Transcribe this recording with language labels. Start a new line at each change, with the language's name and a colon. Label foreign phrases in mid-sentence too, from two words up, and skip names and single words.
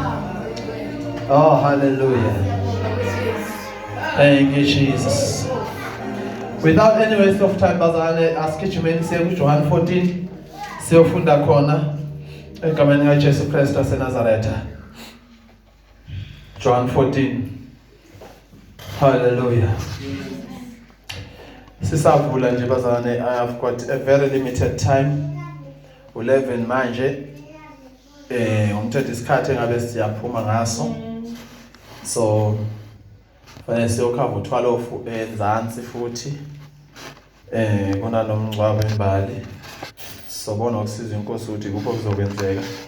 English: Oh, hallelujah. Thank you, Jesus. Without any waste of time,
Zulu: bazalwane asigijimeni siye kuJohn 14 siyofunda khona egameni likaJesu Kristu waseNazaretha.
English: John 14. Hallelujah.
Zulu: Sisavula nje bazalwane,
English: I have got a very limited time.
Zulu: 11 manje umthetho isikhathi engabe siyaphuma ngaso, so fanele siyokhava u12 enzansi futhi kuna nomngcwabo embali, sobona ukusiza inkosi ukuthi kupho kuzokwenzeka.